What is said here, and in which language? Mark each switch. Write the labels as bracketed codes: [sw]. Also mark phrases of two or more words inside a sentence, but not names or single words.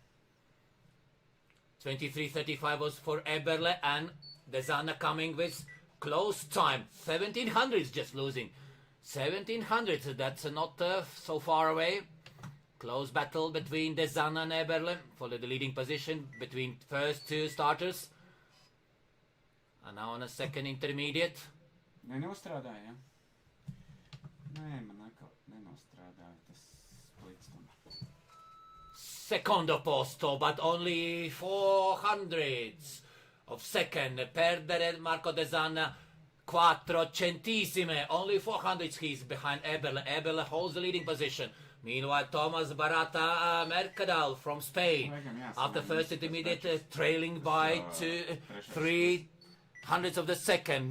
[en] 23.35 was for Eberle, and De Zanna coming with close time. 1700s just losing. 1700s, that's not so far away. Close battle between De Zanna and Eberle for the leading position between first two starters. And now on a second intermediate. [lv] Nenostrādāja, ja? Nē, man nenostrādāja tas splitstum. [it] Secondo posto, [en] but only 400ths of second. [it] Perdere Marco De Zanna 4 centesime. [en] Only 400ths he's behind Eberle. Eberle holds the leading position. Meanwhile, Thomas Barata Mercadal from Spain. After first intermediate, trailing by 3 hundredths of the second.